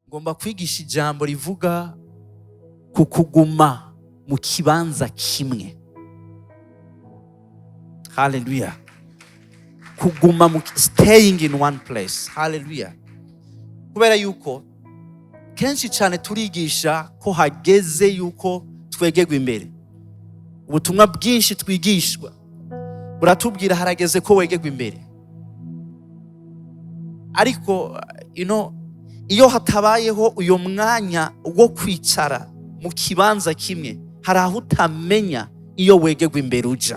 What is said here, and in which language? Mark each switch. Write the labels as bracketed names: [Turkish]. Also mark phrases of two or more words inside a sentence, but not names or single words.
[Rundi] ngomba kwigisha ijambo rivuga ku kuguma mu kibanza kimwe. Hallelujah. [English] Kuguma staying in one place. [Rundi] Hallelujah. Kubera yuko kenshi cyane turigisha ko hageze yuko twegegwa imbere. Ubutumwa bwinshi twigishwa buratubwira harageze ko wegegwa imbere. Ariko iyo hatabayeho uyo mwanya wo kwicara mu kibanza kimwe, hari aho utamenya iyo wegegwa imbere uja.